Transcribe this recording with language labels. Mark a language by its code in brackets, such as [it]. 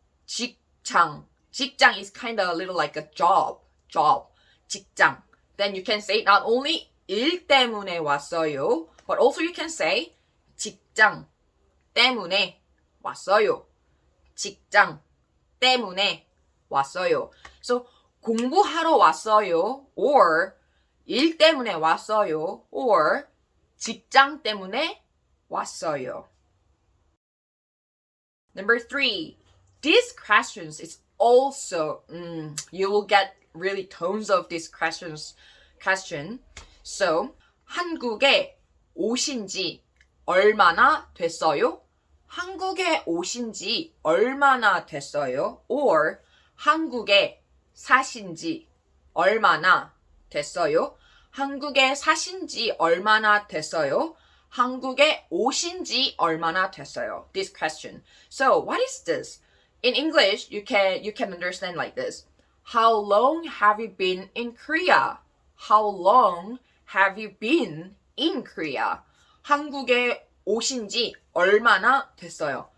[en] 직장 is kind of a little like a job. [ko] 직장. [en] Then you can say not only [ko] 일 때문에 왔어요, [en] but also you can say [ko] 직장 때문에 왔어요. 직장 때문에 왔어요. So 공부하러 왔어요, or 일 때문에 왔어요, or 직장 때문에 왔어요. [en] Number 3. These questions is also, you will get really tons of these question. [ko] So, 한국에 오신 지 얼마나 됐어요? 한국에 오신 지 얼마나 됐어요? Or 한국에 사신 지 얼마나 됐어요? 한국에 사신 지 얼마나 됐어요? 한국에 오신 지 얼마나 됐어요? [en] This question. So, what is this? In English, you can understand like this. How long have you been in Korea? How long have you been in Korea? [ko] 한국에 오신 지 얼마나 됐어요?